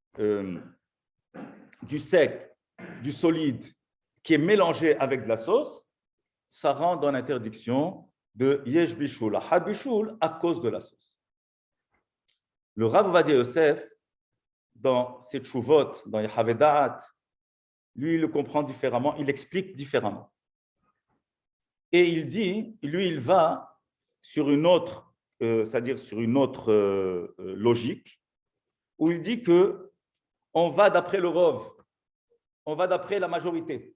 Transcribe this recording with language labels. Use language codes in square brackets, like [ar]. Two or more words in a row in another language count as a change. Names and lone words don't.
[fr] du sec, du solide qui est mélangé avec de la sauce, ça rentre dans l'interdiction de [he] יש בישול, חד בישול [fr] à cause de la sauce. Le Rav Ovadia Yosef, dans ses tshuvot, dans Yehaveh Da'at, lui, il le comprend différemment, il explique différemment. Et il dit, lui, il va sur une autre, c'est-à-dire sur une autre logique, où il dit que on va d'après le Rov, on va d'après la majorité.